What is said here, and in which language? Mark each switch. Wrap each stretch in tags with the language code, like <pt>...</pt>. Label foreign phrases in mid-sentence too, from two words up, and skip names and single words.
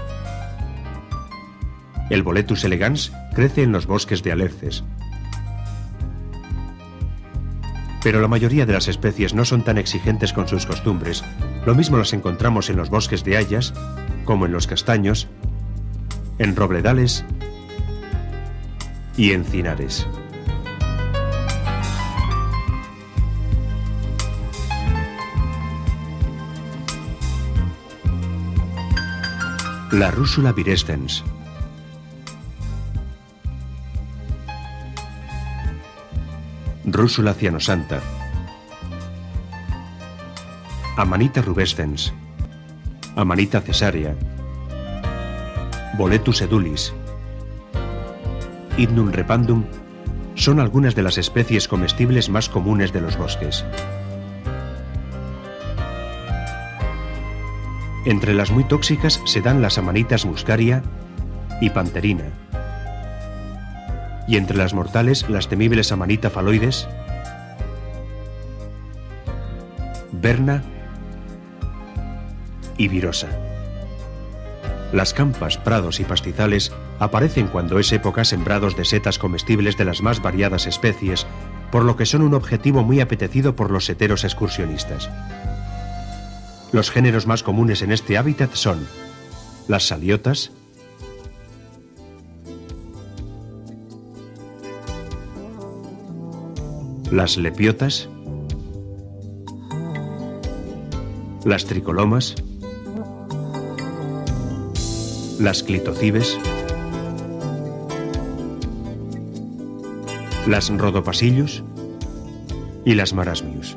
<es>El Boletus elegans crece en los bosques de alerces. Pero la mayoría de las especies no son tan exigentes con sus costumbres. Lo mismo las encontramos en los bosques de hayas, como en los castaños, en robledales y encinares. La Russula virescens. Russula cianosanta. Amanita rubescens. Amanita cesárea. Boletus edulis. Hydnum repandum son algunas de las especies comestibles más comunes de los bosques. Entre las muy tóxicas se dan las Amanitas muscaria y panterina. Y entre las mortales, las temibles Amanita phalloides, verna y virosa. Las campas, prados y pastizales aparecen cuando es época sembrados de setas comestibles de las más variadas especies, por lo que son un objetivo muy apetecido por los seteros excursionistas. Los géneros más comunes en este hábitat son las saliotas, las lepiotas, las tricolomas, las clitocibes, las rhodopasillus y las marasmius.</es>